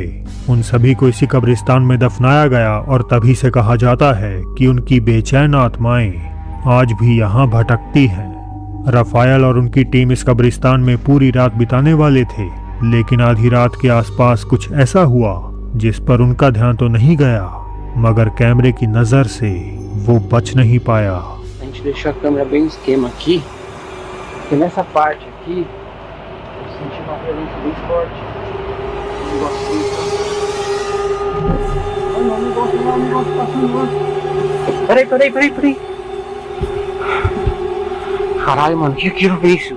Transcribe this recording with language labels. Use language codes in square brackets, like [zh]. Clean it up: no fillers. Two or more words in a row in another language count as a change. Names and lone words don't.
[hi] उन सभी को इसी कब्रिस्तान में दफनाया गया और तभी से कहा जाता है कि उनकी बेचैन आत्माएं आज भी यहाँ भटकती हैं। राफेल और उनकी टीम इस कब्रिस्तान में पूरी रात बिताने वाले थे, लेकिन आधी रात के आसपास कुछ ऐसा हुआ जिस पर उनका ध्यान तो नहीं गया, मगर कैमरे की नजर से वो बच नहीं पाया। [pt] A gente deixou a câmera bem no esquema aqui, porque nessa parte aqui eu senti uma presença bem forte. Um negocinho. Olha o negócio passando. Peraí. Caralho, mano, que aquilo é isso?